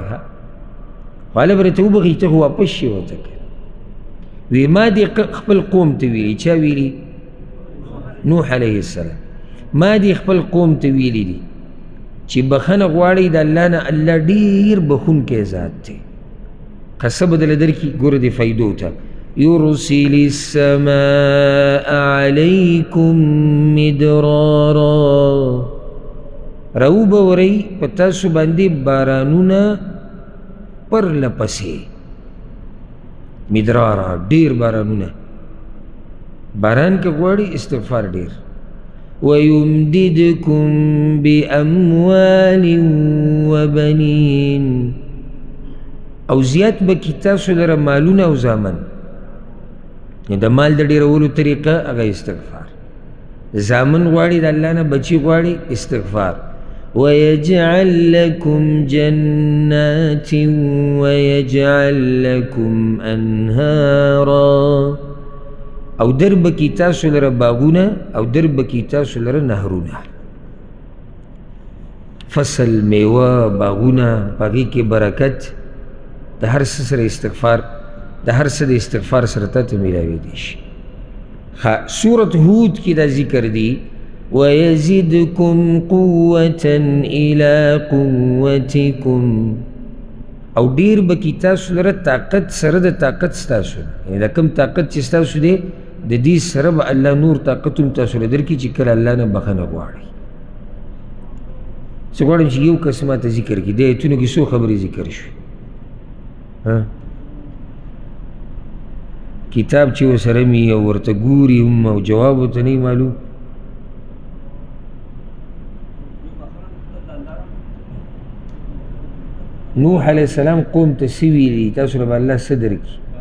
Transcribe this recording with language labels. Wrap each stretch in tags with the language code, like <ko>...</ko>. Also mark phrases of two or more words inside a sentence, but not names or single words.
<ps>خو هله به ته وبخي ته خو واپس شي ورته وی ما دې خپل قوم ته ویلي چا ویلي نوح علیه السلام ما دې خپل قوم ته ویلي دي چې بخنه غواړئ د الله نه الله ډېر بخونکی ذات دی قصه بدله درکړي ګوره دې فایدو ته</ps> <ar>يرسل السماء عليكم مدرارا</ar> <ps>راوبورئ په تاسو باندې بارانونه پرله پسې مدرارا ډېر بارانونه باران کې غواړي استغفار ډېر</ps> <ar>ويمددكم بأموال وبنين</ar> <ps>او زیات به کی تاسو لره مالونه او زامن د مال د ډېرولو طریقه هغه استغفار زامن غواړي د الله نه بچي غواړي استغفار</ps> <ar>ويجعل لكم جنات ويجعل لكم أنهارا</ar> <ps>او درب کی تاسو لره باغونه او درب کی تاسو لره نهرونه فصل میوه باغونه پاغي کې برکت د هر څه سره استغفار د هر څه د استغفار سره ته میلاوي دي شي سورة هود کې دا ذکر دی</ps> <ar>ويزدكم قوة إلى قوتكم</ar> <ps>او ډیر به کی تاسو لره طاقت سره د طاقت ستاسو یعنی د کوم طاقت چې ستاسو دی د دې سره به الله نور طاقت هم تاسو له درکړي چې کله الله نه بخښنه غواړئ زه غواړم چې یو کس ماته ذکر کړي د ایتونو کې څو خبرې ذکر شوي کتاب چې ورسره مي او ورته ګوري هم او جواب ورته نه معلوم نوح علیه السلام قوم ته څه ویلي تاسو له به الله څه درکړي</ps>